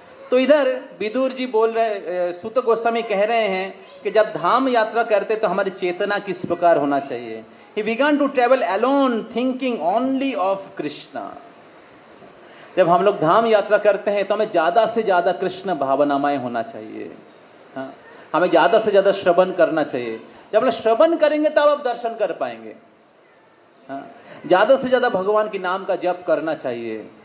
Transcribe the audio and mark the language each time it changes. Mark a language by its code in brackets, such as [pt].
[hi] तो इधर विदुर जी बोल रहे, सूत गोस्वामी कह रहे हैं कि जब धाम यात्रा करते तो हमारी चेतना किस प्रकार होना चाहिए। [en] He began to travel alone, thinking only of Krishna. [hi] जब हम लोग धाम यात्रा करते हैं तो हमें ज्यादा से ज्यादा कृष्ण भावनामय होना चाहिए। हाँ, हमें ज्यादा से ज्यादा श्रवण करना चाहिए। जब हम श्रवण करेंगे तब आप दर्शन कर पाएंगे। हाँ, ज्यादा से ज्यादा भगवान के नाम का जप करना चाहिए।